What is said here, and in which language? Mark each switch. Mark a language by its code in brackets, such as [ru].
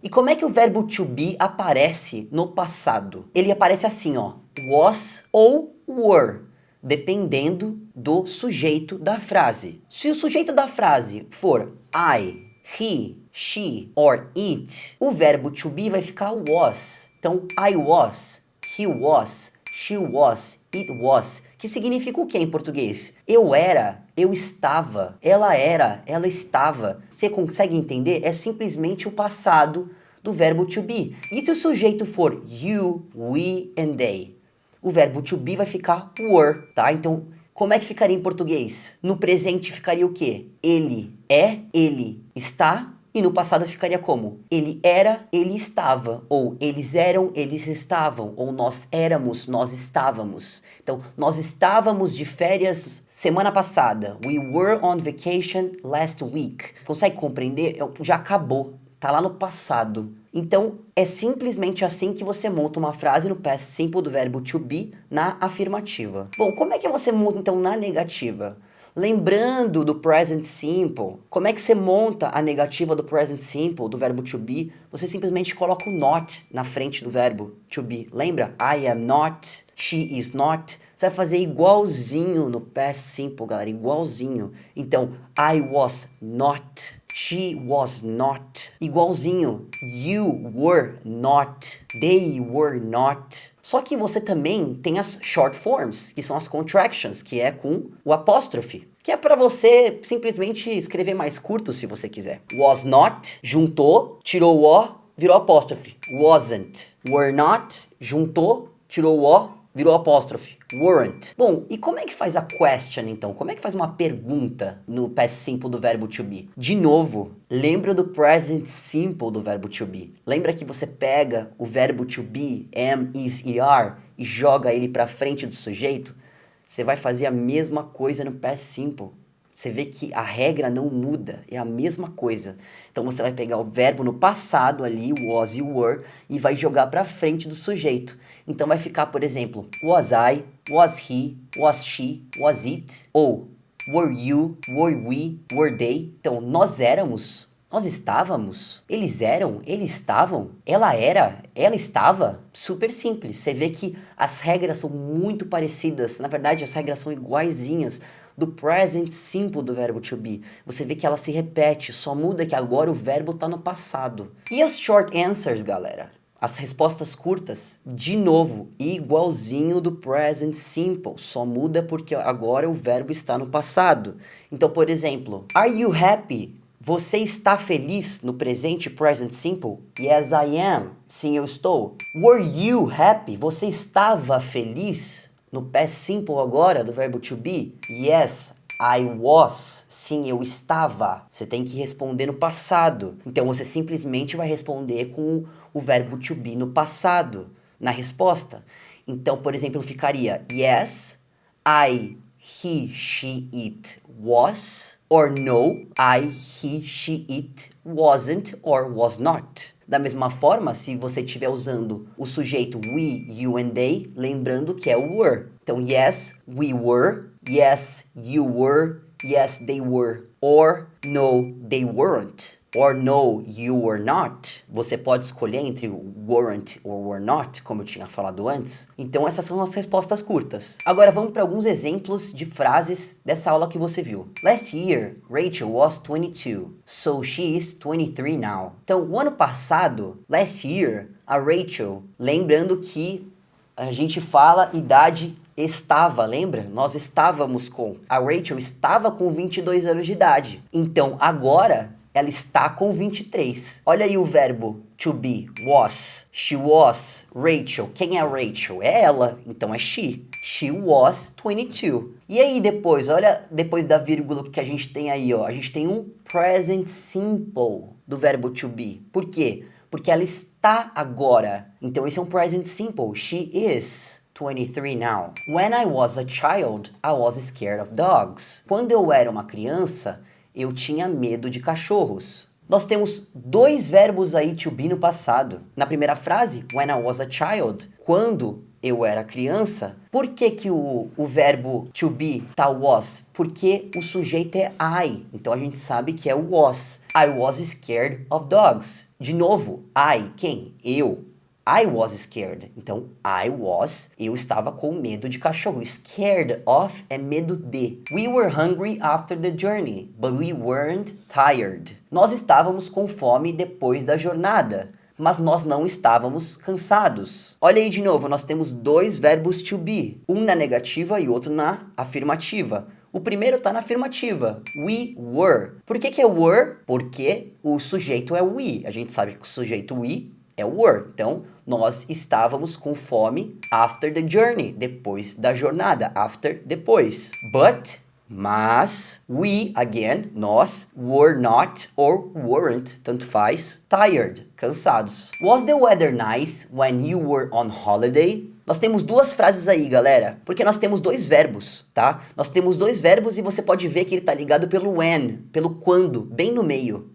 [pt] E como é que o verbo to be aparece no passado? Ele aparece assim, ó. Was ou were, dependendo do sujeito da frase. Se o sujeito da frase for [en] I, he, she or it, [pt] o verbo to be vai ficar was. [en] Então, I was, he was, she was, it was. [pt] Que significa o que em português? Eu era, eu estava, ela era, ela estava. Você consegue entender? É simplesmente o passado do verbo to be. E se o sujeito for [en] you, we and they? [pt] O verbo to be vai ficar were, tá? Então, como é que ficaria em português? No presente ficaria o quê? Ele é, ele está. E no passado ficaria como? Ele era, ele estava. Ou eles eram, eles estavam. Ou nós éramos, nós estávamos. Então, nós estávamos de férias semana passada. [en] We were on vacation last week. [pt] Consegue compreender? Já acabou. Tá lá no passado. Então, é simplesmente assim que você monta uma frase no past simple do verbo to be na afirmativa. Bom, como é que você monta então na negativa? Lembrando do present simple, como é que você monta a negativa do present simple, do verbo to be? Você simplesmente coloca o not na frente do verbo to be. Lembra? [en] I am not, she is not. [pt] Você vai fazer igualzinho no past simple, galera, igualzinho. [en] Então, I was not, she was not. [pt] Igualzinho. [en] You were not, they were not. [pt] Só que você também tem as short forms, que são as contractions, que é com o apóstrofe. Que é para você simplesmente escrever mais curto, se você quiser. [en] Was not, [pt] juntou, tirou o, virou apóstrofe. Wasn't. [en] Were not, [pt] juntou, tirou o, virou apóstrofe. Weren't. Bom, e como é que faz a question, então? Como é que faz uma pergunta no past simple do verbo to be? De novo, lembra do present simple do verbo to be. Lembra que você pega o verbo to be, am, is, er, e joga ele para frente do sujeito? Você vai fazer a mesma coisa no past simple. Você vê que a regra não muda, é a mesma coisa. Então você vai pegar o verbo no passado ali, was e were, e vai jogar para frente do sujeito. Então vai ficar, por exemplo, [en] was I, was he, was she, was it, ou were you, were we, were they. [pt] Então nós éramos, nós estávamos, eles eram, eles estavam, ela era, ela estava. Super simples. Você vê que as regras são muito parecidas. Na verdade, as regras são iguaizinhas do present simple do verbo to be. Você vê que ela se repete, só muda que agora o verbo está no passado. E as short answers, galera? As respostas curtas, de novo, igualzinho do present simple, só muda porque agora o verbo está no passado. Então, por exemplo, [en] are you happy? [pt] Você está feliz no presente present simple? [en] Yes, I am. [pt] Sim, eu estou. [en] Were you happy? [pt] Você estava feliz? No past simple agora, do verbo to be? [en] Yes, I was. [pt] Sim, eu estava. Você tem que responder no passado. Então, você simplesmente vai responder com o verbo to be no passado, na resposta. Então, por exemplo, ficaria [en] yes, I, he, she, it was. Or no, I, he, she, it wasn't or was not. [pt] Da mesma forma, se você estiver usando o sujeito [en] we, you and they, [pt] lembrando que é o were. [en] Então, yes, we were. Yes, you were. Yes, they were. Or no, they weren't. or no, you were not. [pt] Você pode escolher entre [en] weren't or were not, [pt] como eu tinha falado antes. Então essas são as respostas curtas. Agora vamos para alguns exemplos de frases dessa aula que você viu. [en] Last year, Rachel was 22, so she is 23 now. [pt] Então, o ano passado, [en] last year, [pt] a Rachel, lembrando que a gente fala idade estava, lembra? Nós estávamos com. A Rachel estava com 22 anos de idade. Então, agora, ela está com 23. Olha aí o verbo to be, was. [en] She was, Rachel. [pt] Quem é a Rachel? É ela, então é she. [en] She was 22. [pt] E aí depois, olha, depois da vírgula que a gente tem aí, ó. A gente tem um present simple do verbo to be. Por quê? Porque ela está agora. Então esse é um present simple. [en] She is 23 now. When I was a child, I was scared of dogs. [pt] Quando eu era uma criança, eu tinha medo de cachorros. Nós temos dois verbos aí to be no passado. Na primeira frase, [en] when I was a child, [pt] quando eu era criança. Por que que o verbo to be tá was? Porque o sujeito é I. Então a gente sabe que é o was. [en] I was scared of dogs. [pt] De novo, I, quem? Eu. [en] I was scared. [pt] Então, eu estava com medo de cachorro. Scared of é medo de. [en] We were hungry after the journey, but we weren't tired. [pt] Nós estávamos com fome depois da jornada, mas nós não estávamos cansados. Olha aí de novo, nós temos dois verbos to be. Um na negativa e outro na afirmativa. O primeiro está na afirmativa. [en] We were. [pt] Por que é were? Porque o sujeito é we. A gente sabe que o sujeito we é were. Então, nós estávamos com fome [en] after the journey, [pt] depois da jornada, after, depois. [en] But, mas, we, again, nós, were not or weren't, [pt] tanto faz, [en] tired, cansados. Was the weather nice when you were on holiday? [pt] Nós temos duas frases aí, galera, porque nós temos dois verbos, tá? Nós temos dois verbos e você pode ver que ele tá ligado pelo when, pelo quando, bem no meio.